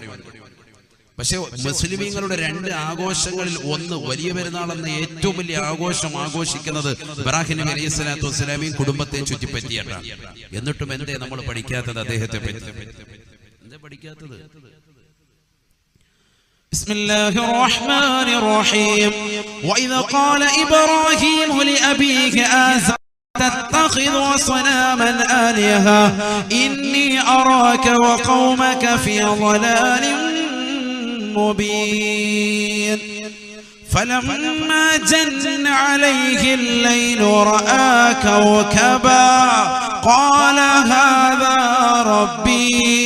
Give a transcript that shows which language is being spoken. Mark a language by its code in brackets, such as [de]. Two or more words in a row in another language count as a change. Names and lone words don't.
[ml] പക്ഷെ മുസ്ലിമീങ്ങളുടെ 2 ആഘോഷങ്ങളിൽ ഒന്ന് വലിയ പെരുന്നാൾ എന്ന ഏറ്റവും വലിയ ആഘോഷം ആഘോഷിക്കുന്നത് ഇബ്രാഹിം നബി [ar] عليه الصلاة والسلام [ml] കുടുംബത്തെ ചുറ്റിപ്പറ്റിയിട്ടാണ്. എന്നിട്ടും എന്തേ നമ്മൾ പഠിക്കാത്തത് അദ്ദേഹത്തെ പറ്റി? എന്താ പഠിക്കാത്തത്? [ar] بسم الله الرحمن الرحيم. وإذ قال إبراهيم لأبيه آزر تتخذ صنما آلهة إني أراك وقومك في ضلال مبين فلما جن عليه الليل رأى كوكبا قال هذا ربي